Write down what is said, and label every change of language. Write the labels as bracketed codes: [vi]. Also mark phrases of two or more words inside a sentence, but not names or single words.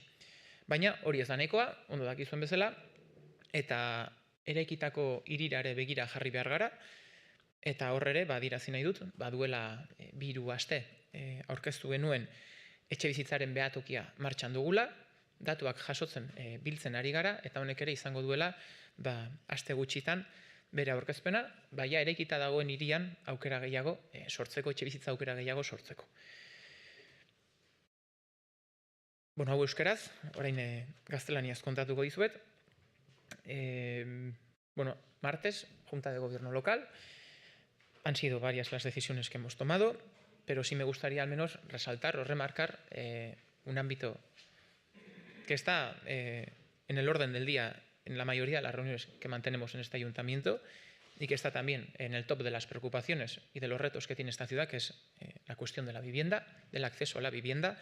[eu] Baina hori ez da nahikoa, ondo dakizuen bezala, eta eraikitako hirirare begira jarri behar gara, eta hor ere, badirazi nahi dut, baduela 2 aste aurkeztu genuen etxebizitzaren behatokia martxan dugula, datuak jasotzen biltzen ari gara, eta honek ere izango duela aste gutxitan bere aurkezpena, baina eraikita dagoen hirian aukera gehiago sortzeko, etxebizitza aukera gehiago sortzeko. Bueno, hau euskeraz, orain gaztelaniaz kontatuko dizuet. [es] Martes, Junta de Gobierno Local. Han sido varias las decisiones que hemos tomado, pero sí me gustaría al menos resaltar o remarcar un ámbito que está en el orden del día en la mayoría de las reuniones que mantenemos en este ayuntamiento y que está también en el top de las preocupaciones y de los retos que tiene esta ciudad, que es la cuestión de la vivienda, del acceso a la vivienda.